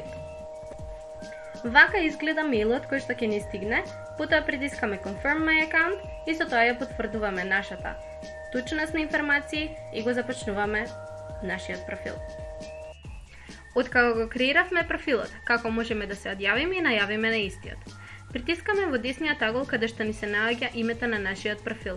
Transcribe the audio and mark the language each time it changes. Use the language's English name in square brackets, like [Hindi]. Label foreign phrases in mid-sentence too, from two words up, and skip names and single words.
[Macedonian] Вака изгледа мејлот кој што ќе ни стигне, потоа притискаме [English] Confirm my account [Macedonian] и со тоа ја потврдуваме нашата точност на информации и го започнуваме нашиот профил. Откако го креиравме профилот, како можеме да се одјавиме и најавиме на истиот? Притискаме во десниот агол каде што ни се наоѓа името на нашиот профил.